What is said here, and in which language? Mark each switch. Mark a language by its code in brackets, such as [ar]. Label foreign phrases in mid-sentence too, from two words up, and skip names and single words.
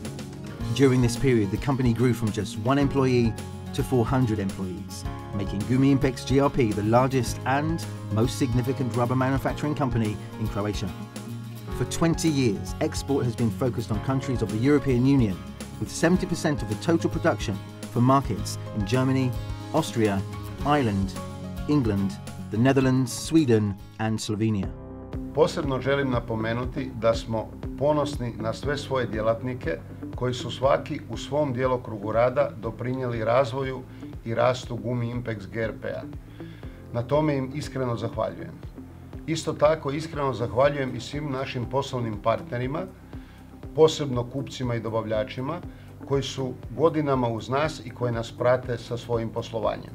[en] During this period, the company grew from just 1 employee to 400 employees, making Gumiimpex GRP the largest and most significant rubber manufacturing company in Croatia. For 20 years, export has been focused on countries of the European Union, with 70% of the total production for markets in Germany, Austria, Ireland, England, the Netherlands, Sweden and Slovenia. [hr] Posebno želim napomenuti da smo ponosni na sve svoje djelatnike koji su svaki u svom djelokrugu rada doprinijeli razvoju i rastu Gumiimpex GRP-a. Na tome im iskreno zahvaljujem. Isto tako iskreno zahvaljujem i svim našim poslovnim partnerima, posebno kupcima i dobavljačima, koji su godinama uz nas i koji nas prate sa svojim poslovanjem.